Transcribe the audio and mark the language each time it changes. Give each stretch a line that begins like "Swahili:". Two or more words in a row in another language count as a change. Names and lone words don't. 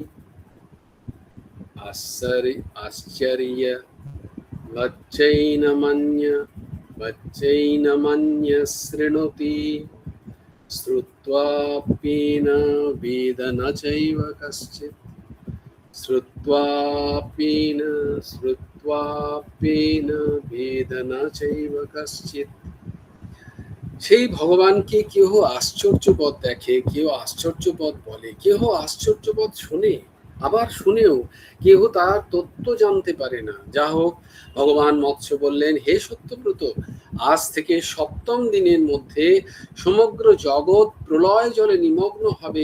Sanskrit: আশ্চর্যবচ্চৈনমন্যঃ শৃণোতি। শ্রুত্বাপ্যেন বেদ ন চৈব কশ্চিৎ। শ্রুত্বাপ্যেন বেদ ন চৈব কশ্চিৎ।
Bangla: সেই ভগবানকে কেউ আশ্চর্যবৎ দেখে, কেউ আশ্চর্যবৎ বলে, কেউ আশ্চর্যবৎ শোনে, আবার শুনেও কেহ তার তত্ত্ব জানতে পারে না। যা হোক, ভগবান মৎস্য বললেন, হে সত্যব্রত, আজ থেকে 7ম দিনের মধ্যে সমগ্র জগৎ প্রলয় জলে নিমগ্ন হবে।